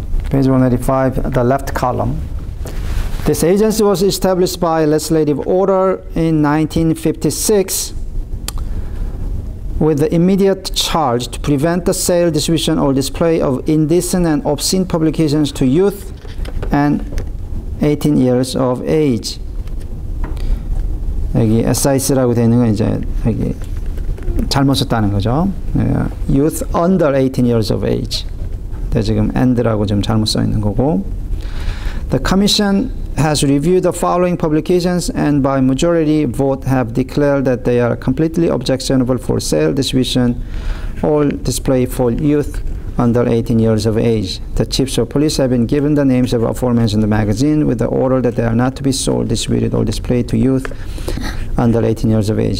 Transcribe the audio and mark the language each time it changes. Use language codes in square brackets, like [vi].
[en] Page 185, the left column. This agency was established by legislative order in 1956 with the immediate charge to prevent the sale, distribution, or display of indecent and obscene publications to youth and 18 years of age. [ko] 여기 SIS라고 되어 있는 건 이제 여기 잘못 썼다는 거죠. [en] Youth under 18 years of age. [ko] 근데 지금 and라고 좀 잘못 써 있는 거고. [en] The Commission has reviewed the following publications and by majority vote have declared that they are completely objectionable for sale, distribution, or display for youth under 18 years of age. The chiefs of police have been given the names of aforementioned magazine with the order that they are not to be sold, distributed, or displayed to youth under 18 years of age.